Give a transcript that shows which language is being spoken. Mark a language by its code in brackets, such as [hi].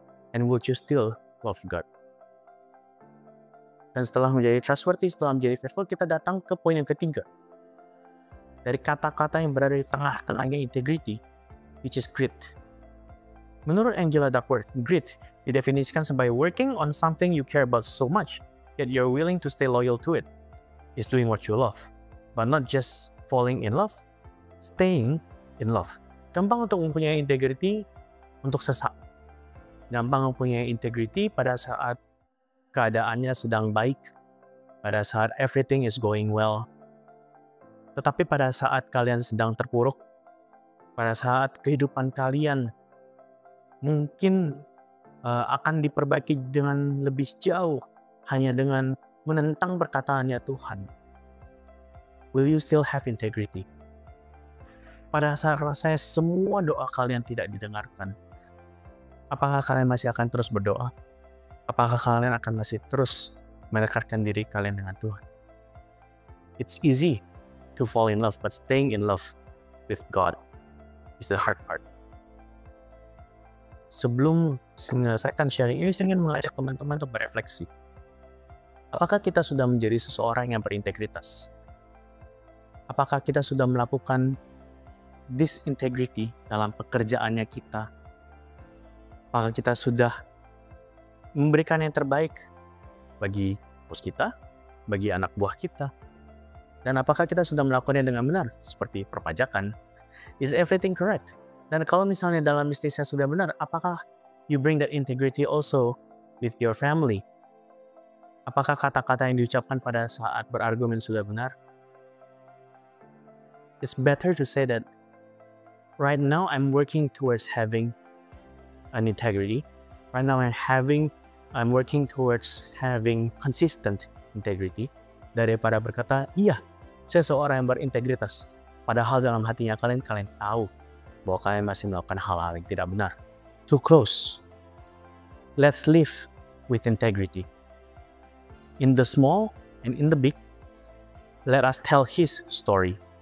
[en] And would you still love God? [id] Dan setelah menjadi trustworthy, setelah menjadi faithful, kita datang ke poin yang ketiga. Dari kata-kata yang berada di tengah-tengahnya integrity, [en] which is grit. [id] Menurut Angela Duckworth, grit didefinisikan sebagai [en] working on something you care about so much, yet you're willing to stay loyal to it. Is doing what you love, but not just falling in love, staying in love. [id] Gampang untuk mempunyai integrity untuk sesak. Gampang mempunyai integrity pada saat keadaannya sedang baik, pada saat [en] everything is going well. [id] Tetapi pada saat kalian sedang terpuruk, pada saat kehidupan kalian mungkin akan diperbaiki dengan lebih jauh hanya dengan menentang perkataannya Tuhan. [en] Will you still have integrity? [id] Pada saat rasanya semua doa kalian tidak didengarkan, apakah kalian masih akan terus berdoa? Apakah kalian akan masih terus mendekatkan diri kalian dengan Tuhan? [en] It's easy to fall in love, but staying in love with God is the hard part. [id] Sebelum saya akan sharing ini, saya ingin mengajak teman-teman untuk berefleksi. Apakah kita sudah menjadi seseorang yang berintegritas? Apakah kita sudah melakukan disintegrity dalam pekerjaannya kita? Apakah kita sudah memberikan yang terbaik bagi bos kita, bagi anak buah kita? Dan apakah kita sudah melakukannya dengan benar, seperti perpajakan? [en] Is everything correct? [id] Dan kalau misalnya dalam bisnisnya sudah benar, apakah [en] you bring that integrity also with your family? [id] Apakah kata-kata yang diucapkan pada saat berargumen sudah benar? [en] It's better to say that right now I'm working towards having an integrity. Right now I'm working towards having consistent integrity, [id] daripada berkata, iya, saya seorang yang berintegritas. Padahal dalam hatinya kalian tahu bahwa kalian masih melakukan hal-hal yang tidak benar. [en] To close, let's live with integrity. In the small and in the big, let us tell His story.